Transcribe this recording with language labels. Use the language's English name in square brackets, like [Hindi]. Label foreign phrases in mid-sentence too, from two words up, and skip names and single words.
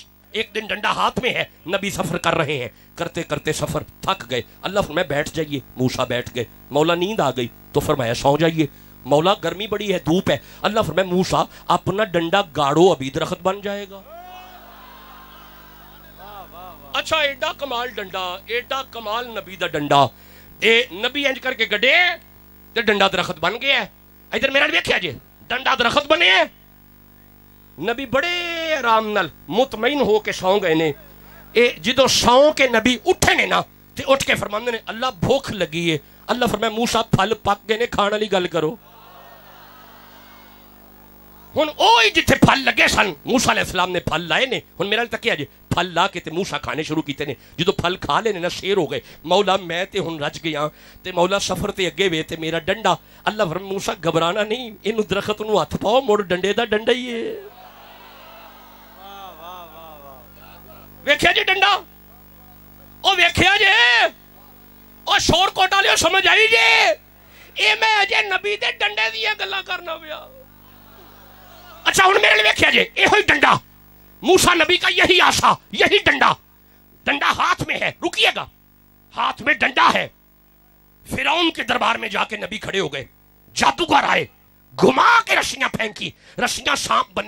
[Urdu] ایک دن ڈنڈا ہاتھ میں ہے, نبی سفر کر رہے ہیں, کرتے کرتے سفر تھک گئے. اللہ فرمایا بیٹھ جائیے, موسیٰ بیٹھ گئے. مولا نیند آ گئی تو فرمایا سو جائیے. مولا گرمی بڑی ہے, دھوپ ہے. اللہ فرمایا موسیٰ اپنا ڈنڈا گاڑو, ابھی درخت بن جائے گا. [Punjabi] اچھا ایڈا کمال ڈنڈا, ایڈا کمال نبی دا ڈنڈا. اے نبی انج کر کے گڈے تے ڈنڈا درخت بن گیا ہے. ادھر میرا ویکھیا جی, ڈنڈا درخت بنے ہے. نبی بڑے آرام نال مطمئن ہو کے سو گئے نے. اے جدو سو کے نبی اٹھے نے نا تے اٹھ کے فرماندے نے اللہ بھوک لگی ہے. اللہ فرمایا موسیٰ پھل پک گئے نے, کھانا لی گل کرو. ہن اوہی جتھے پھل لگے سن, موسیٰ [Arabic] علیہ السلام [Punjabi] نے پھل لائے نے. ہن میرا تکیا جی پھل لا کے تے موسیٰ کھانے شروع کیتے نے. جدو پھل کھا لے نے نا شیر ہو گئے. مولا میں تے ہن رج گیا تے مولا سفر تے اگے وے تے میرا ڈنڈا. اللہ فرمایا موسیٰ گھبرانا نہیں, اینو درخت نو ہاتھ پاؤ, مڑ ڈنڈے دا ڈنڈا ہی ہے. ویکھیا جی ڈنڈا, او ویکھیا جی, او شور کوٹا لیو سمجھ آئی جی. اے میں اجے نبی دے ڈنڈے دیا گلا کرنا پیا. اچھا ہن میرے لیے ویکھیا جی, اے ہوئی ڈنڈا موسیٰ نبی کا, یہی آسا, یہی ڈنڈا. [Urdu] ڈنڈا ہاتھ میں ہے, رکیے گا, ہاتھ میں ڈنڈا ہے. فرعون کے دربار میں جا کے نبی کھڑے ہو گئے. جادوگر آئے, گھما کے رسیاں پھینکی, رسیاں سانپ بنی.